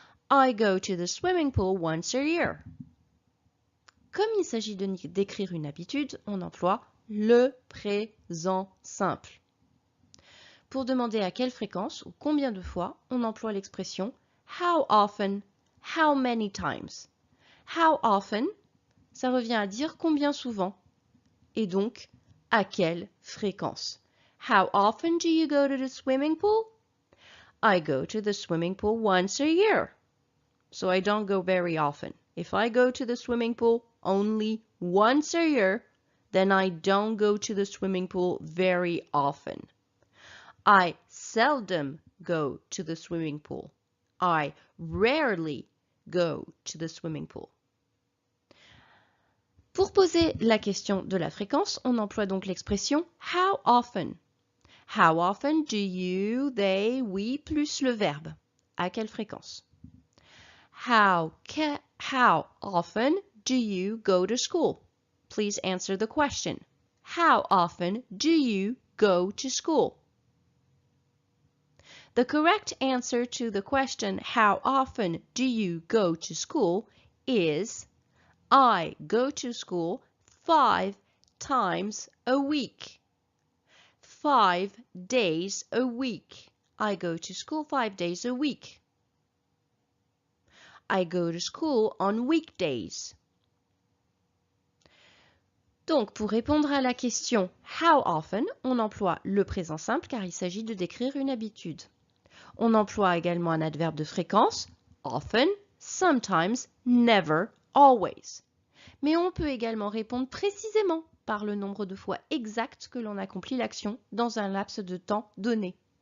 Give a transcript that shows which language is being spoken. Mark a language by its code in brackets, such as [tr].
[en] I go to the swimming pool once a year. [fr] Comme il s'agit d'écrire une habitude, on emploie le présent simple. Pour demander à quelle fréquence ou combien de fois, on emploie l'expression [en] how often, how many times. [fr] How often, ça revient à dire combien souvent, et donc à quelle fréquence. [en] How often do you go to the swimming pool? I go to the swimming pool once a year. So I don't go very often. If I go to the swimming pool only once a year, then I don't go to the swimming pool very often. I seldom go to the swimming pool. I rarely go to the swimming pool. [fr] Pour poser la question de la fréquence, on emploie donc l'expression how often. [en] How often do you, they, we [fr] plus le verbe? À quelle fréquence? [en] How often do you go to school? Please answer the question. How often do you go to school? The correct answer to the question, how often do you go to school, is I go to school 5 times a week. 5 days a week. I go to school 5 days a week. I go to school on weekdays. [fr] Donc, pour répondre à la question how often, on emploie le présent simple car il s'agit de décrire une habitude. On emploie également un adverbe de fréquence, [en] often, sometimes, never, always. [fr] Mais on peut également répondre précisément par le nombre de fois exact que l'on accomplit l'action dans un laps de temps donné.